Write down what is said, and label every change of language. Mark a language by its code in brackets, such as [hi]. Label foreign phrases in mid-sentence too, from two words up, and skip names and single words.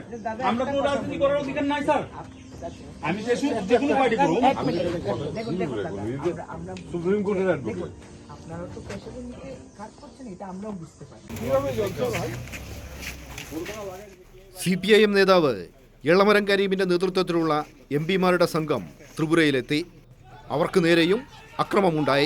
[bn] আমরা কোনো রাজনীতি করার অধিকার নাই স্যার। আমি যে কোনো পার্টি করব। সুপ্রিম কোর্টের অ্যাডভোকেট। আপনারা তো পেশাদার নিয়ে কাজ করছেন, এটা আমরাও বুঝতে পারি। [ml] CPIM നേതാവ് എളമരം കരീമിന്റെ നേതൃത്വത്തിലുള്ള MP-മാരുടെ സംഘം ത്രിപുരയിലെത്തി. അവർക്ക് നേരെയും അക്രമമുണ്ടായി.